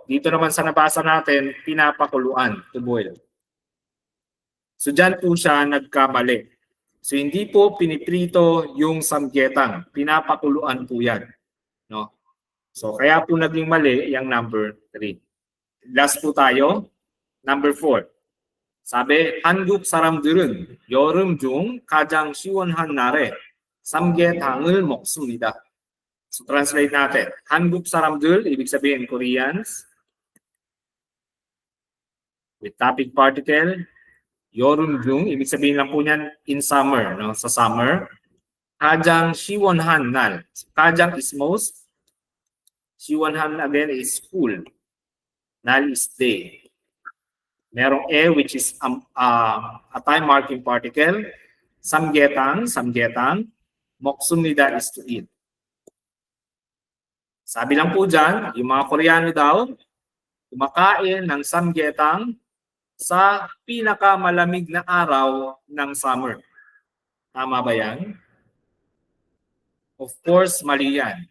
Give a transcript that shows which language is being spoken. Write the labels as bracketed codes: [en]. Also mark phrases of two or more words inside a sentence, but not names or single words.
[tl] Dito naman sa nabasa natin, pinapakuluan, [en] to boil. [tl] So dyan po siya nagkamali. So hindi po piniprito yung samgyetang. Pinapakuluan po yan. No? So kaya po naging mali yung number 3. Last po tayo. Number 4. [ko] 사배 한국 사람들은 여름 중 가장 시원한 날에 삼계탕을 먹습니다. [tl] So translate natin. [ko] 한국 사람들, [tl] ibig sabihin Koreans. [en] With topic particle. [ko] 여름 중, [tl] ibig sabihin lang po niyan [en] in summer, [tl] no? Sa summer. [ko] 가장 시원한 날. [en] 가장 is most. 시원한 again is cool. 날 is day. Merong e which is a time marking particle. [ko] Samgyetang, samgyetang. [en] 먹습니다 is to eat. [tl] Sabi lang po dyan, yung mga Koreano daw, kumakain ng samgyetang sa pinakamalamig na araw ng summer. Tama ba yan? [en] Of course, [tl] mali yan.